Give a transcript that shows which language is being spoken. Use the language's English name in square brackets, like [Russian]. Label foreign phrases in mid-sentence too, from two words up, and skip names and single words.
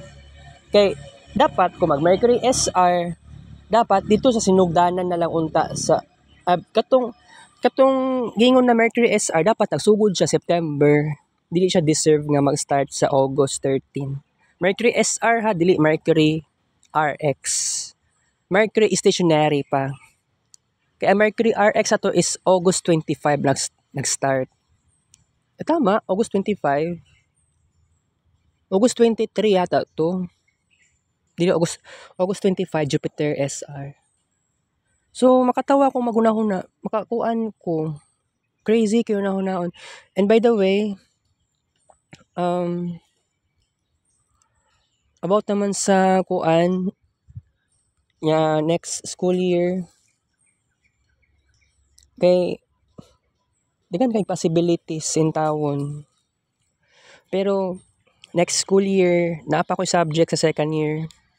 [Cebuano] Kay dapat kung mag-Mercury SR, dapat dito sa sinugdanan na lang unta sa katong gingon na Mercury SR dapat nagsugod siya September. Dili siya deserve nga mag-start sa August 13. Mercury SR ha, dili Mercury RX. Mercury stationary pa. Kaya Mercury RX ato is August 25 nag-start. Tama, August 25. August 23 yata to. Dili August 25 Jupiter SR. So makatawa ko magunahuna, makakuan ko. Crazy kayo na hunaon. [English] And by the way, [Cebuano] About naman sa kuan nga [English] next school year, [Cebuano] kay daghan kay possibilities in tawon. Pero [English] next school year, [Cebuano] naa pa ko'y subject sa second year.